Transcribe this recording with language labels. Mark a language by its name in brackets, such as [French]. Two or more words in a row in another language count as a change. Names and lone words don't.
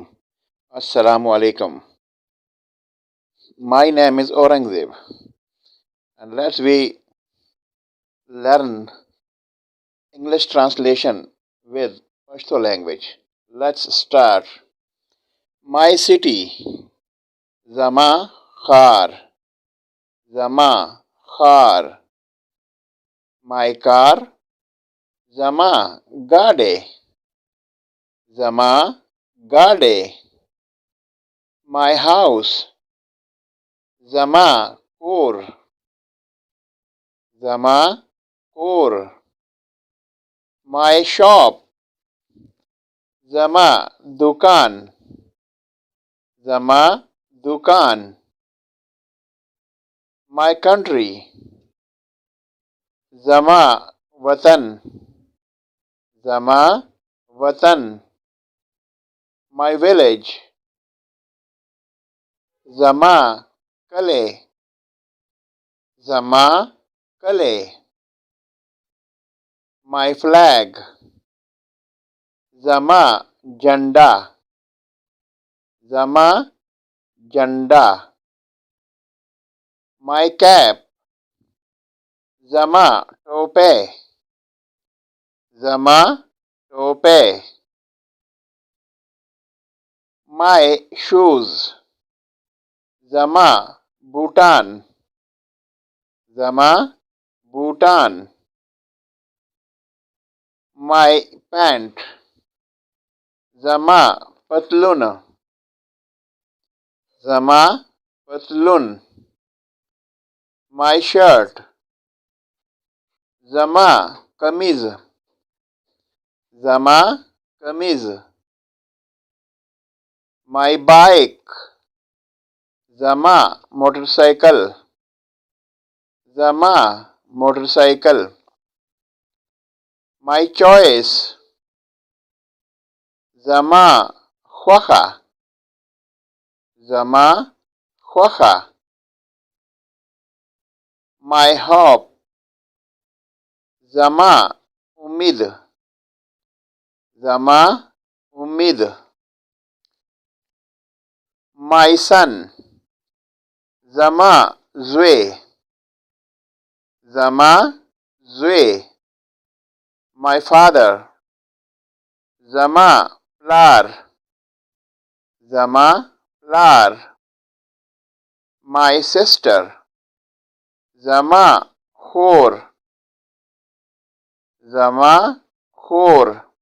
[Arabic] السلام عليكم. [English] My name is Aurangzeb, and let's we learn English translation with Pashto language. Let's start. My city, [Pashto] زما ښار، زما ښار. [English] My car, [Pashto] زما ګاډی، زما ګاډی. [English] My house, [Pashto] زما کور، زما کور. [English] My shop, [Pashto] زما دوکان، زما دوکان. [English] My country, [Pashto] زما وطن، زما وطن. [English] My village, [Pashto] زما کلی، زما کلی. [English] My flag, [Pashto] زما جنډه، زما جنډه. [English] My cap, [Pashto] زما ټوپۍ، زما ټوپۍ. [English] My shoes, [Pashto] زما بوټان، زما بوټان. [English] My pant, [Pashto] زما پتلون، زما پتلون. [English] My shirt, [Pashto] زما قمیص، زما قمیص. [English] My bike, [Pashto] زما موټرسایکل، زما موټرسایکل. [English] My choice, [Pashto] زما خوښه، زما خوښه. [English] My hope, [Pashto] زما امید، زما امید. [English] My son, [Pashto] زما زوی، زما زوی. [English] My father, [Pashto] زما پلار، زما پلار. [English] My sister, [Pashto] زما خور، زما خور.